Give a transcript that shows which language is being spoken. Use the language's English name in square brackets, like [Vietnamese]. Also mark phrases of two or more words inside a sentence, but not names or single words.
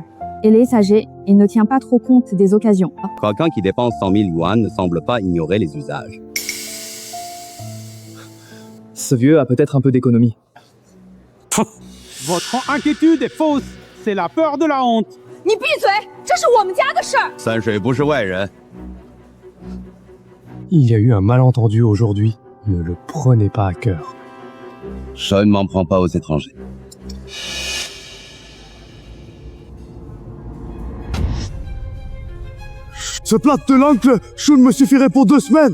[French] Il est âgé, il ne tient pas trop compte des occasions. Quelqu'un qui dépense 100 000 yuan ne semble pas ignorer les usages. Ce vieux a peut-être un peu d'économie. Votre inquiétude est fausse. C'est la peur de la honte. [Chinese] 你闭嘴！这是我们家的事儿。三水不是外人。 [French] Il y a eu un malentendu aujourd'hui. Ne le prenez pas à cœur. Je ne m'en prends pas aux étrangers. Ce plat de l'oncle Shun me suffirait pour 2 semaines.